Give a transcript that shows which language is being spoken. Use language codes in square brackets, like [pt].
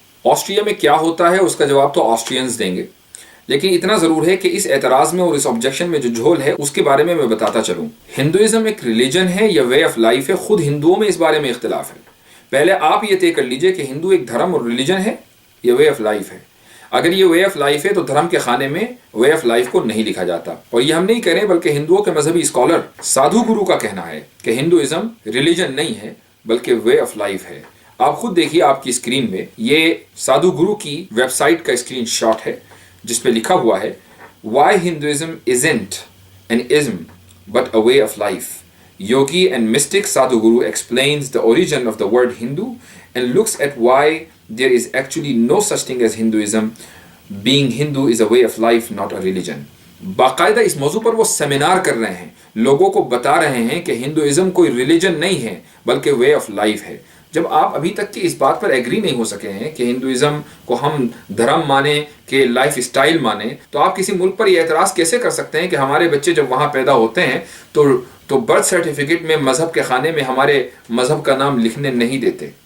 [ur] Austria میں کیا ہوتا ہے اس کا جواب تو آسٹریئنز دیں گے، لیکن اتنا ضرور ہے کہ اس اعتراض میں اور اس آبجیکشن میں جو جھول ہے اس کے بارے میں بتاتا چلوں۔ ہندوازم ایک ریلیجن ہے یا وے آف لائف ہے، خود ہندوؤں میں اس بارے میں اختلاف ہے۔ پہلے آپ یہ طے کر لیجئے کہ ہندو ایک دھرم اور ریلیجن ہے یا وے آف لائف ہے۔ اگر یہ وے آف لائف ہے تو دھرم کے خانے میں وے آف لائف کو نہیں لکھا جاتا، اور یہ ہم نہیں کہہ رہے بلکہ ہندوؤں کے مذہبی اسکالر سادھو گرو کا کہنا ہے کہ ہندوازم ریلیجن نہیں ہے بلکہ وے آف لائف ہے۔ آپ خود دیکھیے آپ کی اسکرین میں یہ سادھو گرو کی ویب سائٹ کا اسکرین شاٹ ہے جس پہ لکھا ہوا ہے [en] Why Hinduism isn't an ism but a way of life. Yogi and mystic Sadhguru explains the origin of the word Hindu and looks at why there is actually no such thing as Hinduism. Being Hindu is a way of life, not a religion. [ur] باقاعدہ اس موضوع پر وہ seminar کر رہے ہیں، لوگوں کو بتا رہے ہیں کہ ہندوازم کوئی ریلیجن نہیں ہے بلکہ وے آف لائف ہے. جب آپ ابھی تک کی اس بات پر ایگری نہیں ہو سکے ہیں کہ ہندوازم کو ہم دھرم مانیں کہ لائف اسٹائل مانیں، تو آپ کسی ملک پر یہ اعتراض کیسے کر سکتے ہیں کہ ہمارے بچے جب وہاں پیدا ہوتے ہیں تو برتھ سرٹیفکیٹ میں مذہب کے خانے میں ہمارے مذہب کا نام لکھنے نہیں دیتے.